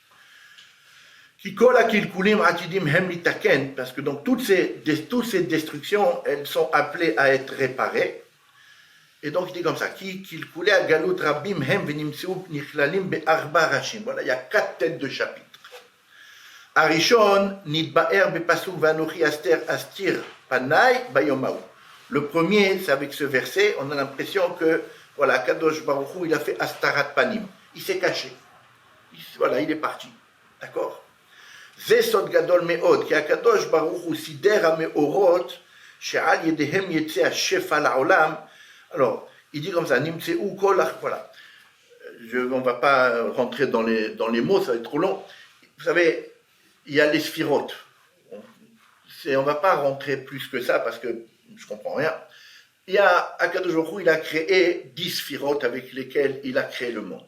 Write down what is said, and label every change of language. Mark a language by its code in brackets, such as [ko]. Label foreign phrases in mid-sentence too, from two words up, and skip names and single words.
[fr] Parce que donc toutes ces destructions, elles sont appelées à être réparées. Et donc il dit comme ça, voilà, il y a 4 têtes de chapitre. Arishon, [he] נדבר בפסוק ואנכי הסתר אסתיר פני ביום ההוא. [fr] Le premier, c'est avec ce verset, on a l'impression que, voilà, [he] קדוש ברוך הוא, [fr] il a fait [he] הסתרת פנים. [fr] Il s'est caché. Voilà, il est parti. D'accord? [he] זה יסוד גדול מאוד, כי הקדוש ברוך הוא סידר המאורות, שעל ידיהם יצא השפע לעולם. [fr] Alors, il dit comme ça, [he] נמצאו כל, [fr] voilà. On ne va pas rentrer dans les mots, ça va être trop long. Vous savez, il y a les sphirotes. On ne va pas rentrer plus que ça parce que je ne comprends rien. Il y a [he] הקדוש ברוך הוא, [fr] il a créé 10 sphirotes avec lesquelles il a créé le monde.